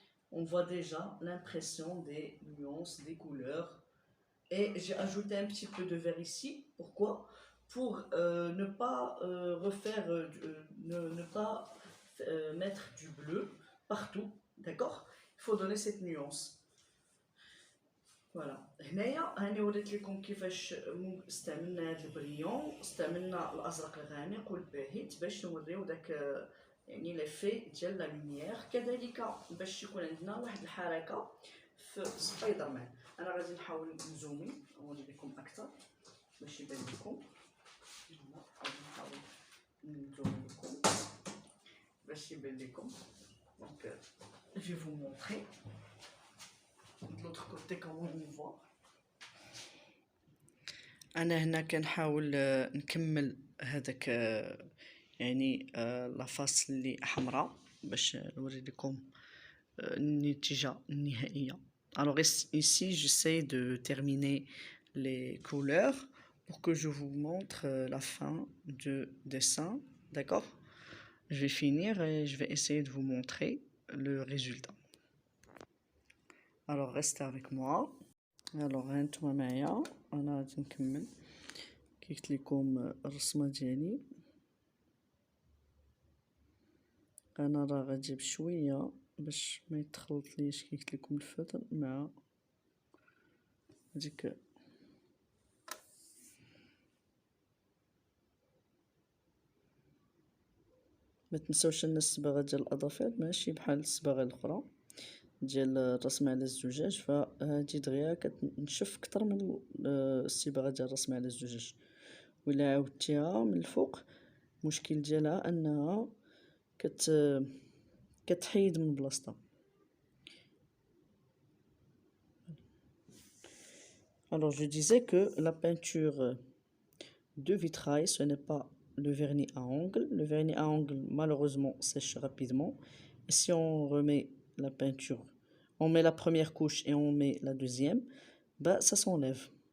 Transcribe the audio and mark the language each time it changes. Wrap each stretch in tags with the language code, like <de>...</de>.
<fr>On voit déjà l'impression des nuances, des couleurs. Et j'ai ajouté un petit peu de vert ici. Pourquoi? Pour ne pas refaire, ne pas mettre du bleu partout. D'accord? Il faut donner cette nuance.</fr> <ar>فوالا هنايا هاني وريت لكم كيفاش استعملنا هذا البريون، استعملنا الازرق الغامق والباهت باش نوريو داك يعني لافي ديال لا لوميير. كذلك باش يكون عندنا واحد الحركه في سبايدر مان. انا غادي نحاول نزومي نوري لكم اكثر باش يبان لكم. غادي نحاول نزوم لكم باش يبان لكم.</ar> <fr>دونك je vais vous montrer de l'autre côté comment on voit.</fr> <ar>انا هنا كنحاول نكمل هذاك يعني لافاس اللي حمراء باش نوري لكم النتيجه النهائيه.</ar> <fr>Alors ici j'essaie de terminer les couleurs pour que je vous montre la fin du dessin, d'accord? Je vais finir et je vais essayer de vous montrer le résultat. Alors restez avec moi.</fr> <ar>Alors هانتوما معايا انا غادي نكمل كي قلت لكم الرسمه ديالي. انا راه غادي بشويه باش ما يتخلط ليش كي قلت لكم الفطر مع ديك. ما تنساوش ان الصباغه ديال الاظافر ماشي بحال الصباغه الاخرى، ديال الرسم على الزجاج، فهادي دغيا كتنشف كتر من الصبغة ديال الرسم على الزجاج. وإلا عاودتيها من الفوق المشكل ديالها أنها كتحيد من بلاصتها.</ar> <fr>Alors je disais que la peinture de vitrail, ce n'est pas le vernis à ongles. Le vernis à ongles malheureusement sèche rapidement. Et si on remet la peinture, on met la première couche et on met la deuxième, bah ça s'enlève.</fr>